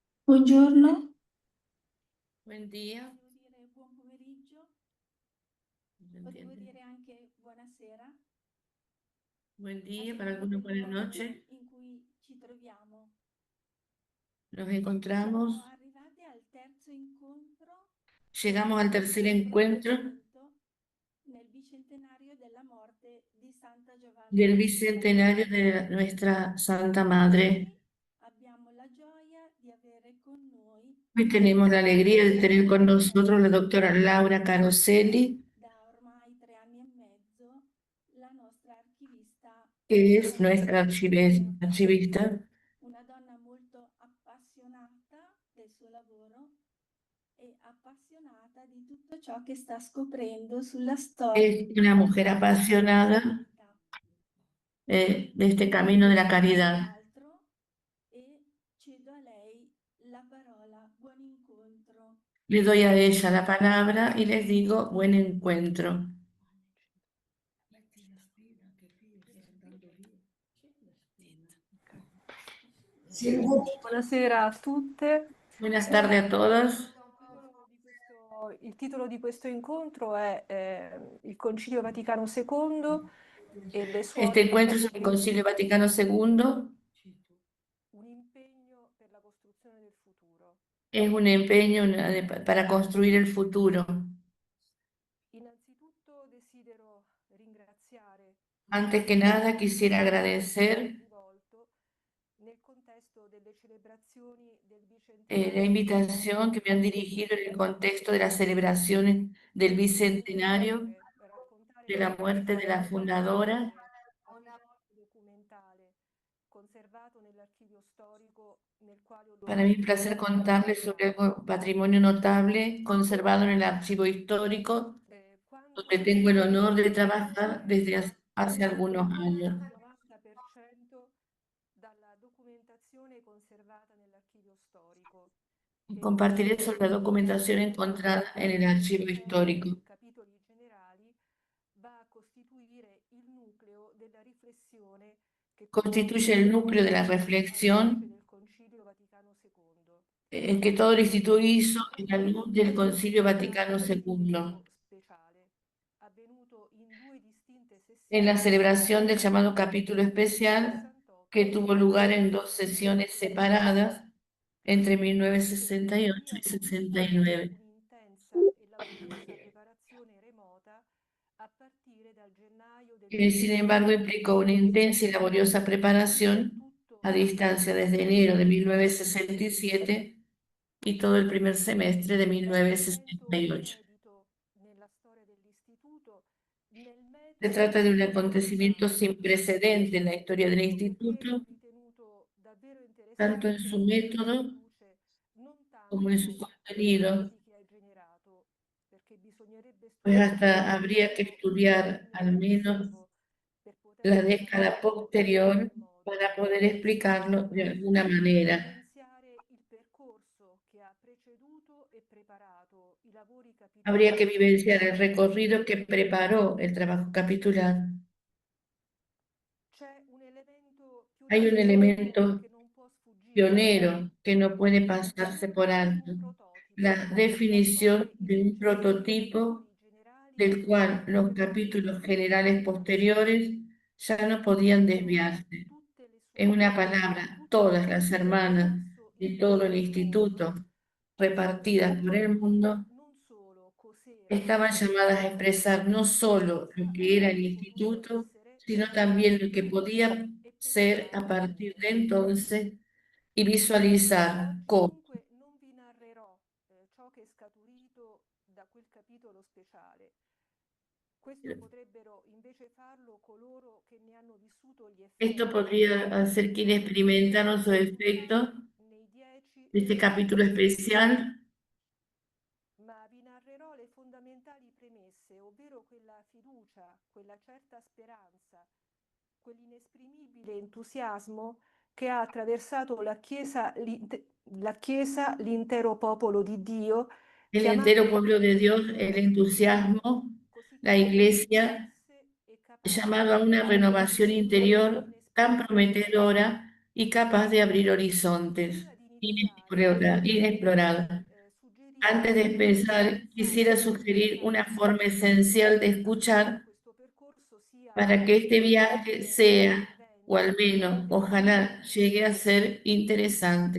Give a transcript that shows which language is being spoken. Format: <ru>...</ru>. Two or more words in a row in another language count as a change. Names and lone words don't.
<it>Buongiorno,</it> <es>Buen día.</es> <it>potevo dire buon pomeriggio,</it> <es>¿Se</es> <it>potevo</it> <es>entiende?</es> <it>dire anche buonasera,</it> <es>Buen</es> <it>a</it> <es>día, para</es> <it>seconda</it> <es>algunos</es> <it>del</it> <es>buenas</es> <it>luogo</it> <es>noches.</es> <it>in cui ci troviamo.</it> <es>Nos</es> <it>Siamo</it> <es>encontramos,</es> <it>arrivati al terzo incontro</it> <es>llegamos al tercer</es> <it>del</it> <es>encuentro</es> <it>proseguimento nel bicentenario della morte di Santa Giovanna</it> <es>del</es> <it>d'Arco.</it> <es>bicentenario de nuestra Santa</es> <it>Oggi</it> <es>Madre.</es> <it>abbiamo la gioia di avere con noi</it> <es>Hoy</es> <it>la</it> <es>tenemos la alegría de tener</es> <it>dottoressa</it> <es>con nosotros la doctora</es> <it>Caroselli,</it> <es>Laura Caroselli,</es> <it>da ormai 3 anni e mezzo, la nostra archivista</it> <es>que es nuestra</es> <it>universitaria,</it> <es>archivista.</es> <it>una donna molto appassionata del suo lavoro e appassionata di tutto ciò che sta scoprendo sulla storia</it> <es>Es una mujer</es> <it>della</it> <es>apasionada</es> <it>carità.</it> <es>de este camino de la</es> <it>Non dico</it> <es>caridad.</es> <it>altro e cedo a lei la parola. Buon incontro.</it> <es>Le doy a ella la palabra y les digo buen encuentro.</es> <it>Buonasera a tutte.</it> <es>Buenas tardes a todos.</es> <it>Il titolo di questo incontro è il Concilio Vaticano II e le</it> <es>Este</es> <it>suore</it> <es>encuentro es el Concilio Vaticano II.</es> <it>un impegno per la costruzione del futuro.</it> <es>Es un empeño para construir el futuro.</es> <it>Innanzitutto desidero ringraziare</it> <es>Antes que nada, quisiera agradecer</es> <it>rivolto nel contesto delle celebrazioni del</it> <es>la</es> <it>bicentenario</it> <es>invitación que me han dirigido en el contexto de las celebraciones del bicentenario</es> <it>raccontare</it> <es>de la la muerte de la fundadora.</es> <it>documentale conservato nell'archivio storico nel quale ho</it> <es>Para mí es un</es> <it>l'onore</it> <es>placer contarles sobre algo patrimonio notable conservado en el archivo histórico, donde</es> <it>quando</it> <es>tengo el honor de trabajar</es> <it>comparire</it> <es>desde hace algunos años.</es> <it>il 90% dalla documentazione conservata nell'archivio storico e</it> <es>Compartiré sobre la documentación</es> <it>il</it> <es>encontrada en el</es> <it>del</it> <es>archivo histórico.</es> <it>capitoli generali va a costituire il nucleo della riflessione che</it> <es>Constituye el núcleo de la</es> <it>alla luce</it> <es>reflexión</es> <it>del Concilio Vaticano II.</it> <es>que todo el instituto hizo en la</es> <it>Questo</it> <es>luz del Concilio Vaticano</es> <it>sarà un</it> <es>II,</es> <it>incontro speciale, avvenuto in due distinte</it> <es>en la</es> <it>sessioni</it> <es>celebración del</es> <it>nel</it> <es>llamado capítulo especial que</es> <it>68</it> <es>tuvo lugar en dos</es> <it>e</it> <es>sesiones separadas entre</es> <it>che</it> <es>1968</es> <it>tuttavia</it> <es>y</es> <it>comportarono</it> <es>69,</es> <it>un'intensa e laboriosa preparazione remota a partire dal gennaio del</it> <es>que sin embargo implicó una intensa y</es> <it>1967</it> <es>laboriosa</es> <it>fino a</it> <es>preparación</es> <it>tutto</it> <es>a</es> <it>il</it> <es>distancia desde enero de 1967 y todo el primer semestre de</es> <it>È un evento</it> <es>1968.</es> <it>inedito nella storia dell'istituto, nel</it> <es>Se</es> <it>metodo</it> <es>trata de un</es> <it>che ha</it> <es>acontecimiento</es> <it>usato,</it> <es>sin precedente en la historia del</es> <it>proprio perché</it> <es>instituto,</es> <it>l'ho ritenuto davvero</it> <es>tanto en su</es> <it>interessante a mettere in</it> <es>método</es> <it>luce non</it> <es>como en su</es> <it>tanto gli</it> <es>contenido,</es> <it>effetti che ha generato, perché bisognerebbe</it> <es>pues</es> <it>studiare</it> <es>hasta habría que</es> <it>almeno il</it> <es>estudiar</es> <it>decennio</it> <es>al menos</es> <it>successivo per</it> <es>la</es> <it>poterlo</it> <es>década</es> <it>spiegare in</it> <es>posterior</es> <it>qualche modo.</it> <es>para poder explicarlo de alguna</es> <it>Piuttosto</it> <es>manera.</es> <it>evidenziare il percorso che ha preceduto e preparato i lavori</it> <es>Habría que</es> <it>capitolari</it> <es>vivenciar el</es> <it>del</it> <es>recorrido que</es> <it>Concilio</it> <es>preparó el</es> <it>Vaticano</it> <es>trabajo</es> <it>II.</it> <es>capitular.</es> <it>C'è un elemento</it> <es>Hay un</es> <it>pioneristico</it> <es>elemento</es> <it>che non può sfuggire</it> <es>pionero que no</es> <it>la</it> <es>puede pasarse por</es> <it>definizione di</it> <es>alto,</es> <it>un</it> <es>la</es> <it>prototipo dal</it> <es>definición</es> <it>quale i</it> <es>de un</es> <it>successivi</it> <es>prototipo</es> <it>capitoli generali</it> <es>del cual</es> <it>non</it> <es>los</es> <it>avevano</it> <es>capítulos</es> <it>potuto</it> <es>generales</es> <it>deviarsi.</it> <es>posteriores ya no podían</es> <it>Perciò</it> <es>desviarse.</es> <it>tutte le</it> <es>En una</es> <it>suore,</it> <es>palabra,</es> <it>tutte le</it> <es>todas las</es> <it>donne</it> <es>hermanas</es> <it>presso</it> <es>de</es> <it>il</it> <es>todo el</es> <it>mondo</it> <es>instituto</es> <it>hanno</it> <es>repartidas por</es> <it>dovuto</it> <es>el</es> <it>dire</it> <es>mundo</es> <it>non solo cos'era</it> <es>estaban llamadas a expresar no</es> <it>ma</it> <es>solo lo</es> <it>cosa</it> <es>que era el</es> <it>avrebbe potuto</it> <es>instituto,</es> <it>essere</it> <es>sino</es> <it>da</it> <es>también lo que</es> <it>qui</it> <es>podía</es> <it>e</it> <es>ser a</es> <it>pensare in</it> <es>partir de</es> <it>avanti.</it> <es>entonces y visualizar</es> <it>Oggi</it> <es>cómo.</es> <it>dunque non vi narrerò ciò che è scaturito da quel capitolo speciale. Questo potrebbero invece farlo coloro che ne hanno vissuto gli</it> <es>Esto</es> <it>effetti</it> <es>podría hacer quienes experimentaron su efecto</es> <it>nei 10</it> <es>de este capítulo</es> <it>precedenti secoli.</it> <es>especial.</es> <it>Ma vi narrerò le fondamentali premesse, ovvero quella fiducia, quella certa speranza, quell'inesprimibile entusiasmo che ha attraversato la Chiesa, l'intero popolo di Dio,</it> <es>El</es> <it>chiamato</it> <es>entero</es> <it>a</it> <es>pueblo de Dios,</es> <it>rinnovamento</it> <es>el entusiasmo,</es> <it>così</it> <es>la</es> <it>capace di</it> <es>iglesia,</es> <it>risorse e</it> <es>llamado a</es> <it>capace</it> <es>una</es> <it>di</it> <es>renovación</es> <it>aprire orizzonti</it> <es>interior tan</es> <it>inesplorati.</it> <es>prometedora y capaz de abrir horizontes. inexplorado. Antes de empezar, quisiera sugerir una forma esencial de escuchar para que este viaje sea, o al menos, ojalá, llegue a ser interesante.</es>